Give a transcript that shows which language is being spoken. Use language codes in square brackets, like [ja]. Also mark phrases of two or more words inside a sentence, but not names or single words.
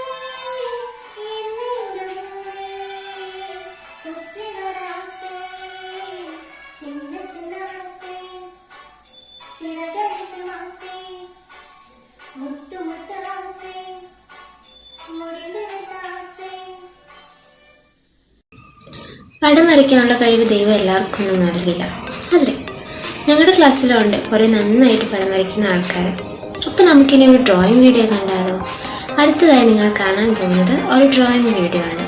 [ta] என்னிடமே சுற்றி வர ஆசை சின்ன சின்ன ஆசை சிறகடிக்கும் ஆசை முத்து முத்து ஆசை முடிந்துவிட்ட ஆசை. [ml] പടം വരയ്ക്കാനുള്ള കഴിവ് ദൈവം എല്ലാവർക്കും ഒന്നും നൽകില്ല, അല്ലേ? ഞങ്ങളുടെ ക്ലാസ്സിലുണ്ട് കുറേ നന്നായിട്ട് പടം വരയ്ക്കുന്ന ആൾക്കാർ. അപ്പോൾ നമുക്കിനി ഒരു [en] drawing video [ml] കണ്ടാലോ? അടുത്തതായി നിങ്ങൾ കാണാൻ പോകുന്നത് ഒരു [en] drawing video [ml] ആണ്.